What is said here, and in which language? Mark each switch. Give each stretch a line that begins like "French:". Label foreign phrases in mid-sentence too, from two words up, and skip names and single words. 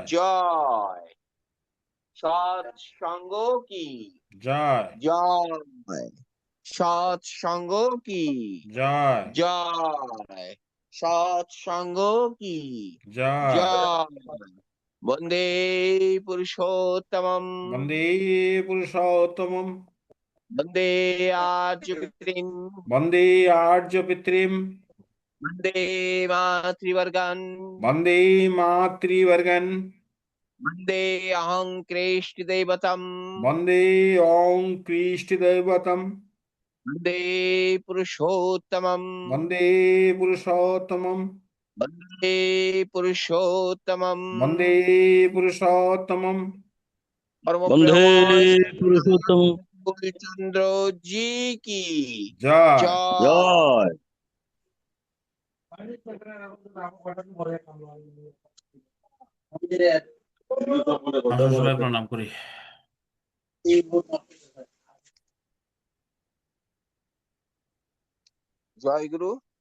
Hindi: जय। सत्संग की जय जय। सत्संग की जय जय। सत्संग की जय
Sanskrit: জয়। বন্দে পুরুষোত্তমম। वन्दे पुरुषोत्तमम् বন্দে আর্য পিতৃম। वन्दे आर्यपितृम् वन्दे मातृवर्गान् वन्दे मातृवर्गन् वन्दे अहं कृष्णदैवतम् वन्दे ॐ कृष्णदैवतम् वन्दे पुरुषोत्तमम् वन्दे पुरुषोत्तमम् वन्दे पुरुषोत्तमम् वन्दे पुरुषोत्तमम् परम वन्दे प्रेमाय पुरुषोत्तम
Hindi: चंद्र जी की जय जय। জয়।
Bangla: আসুন সবাই প্রণাম করি। জয় গুরু।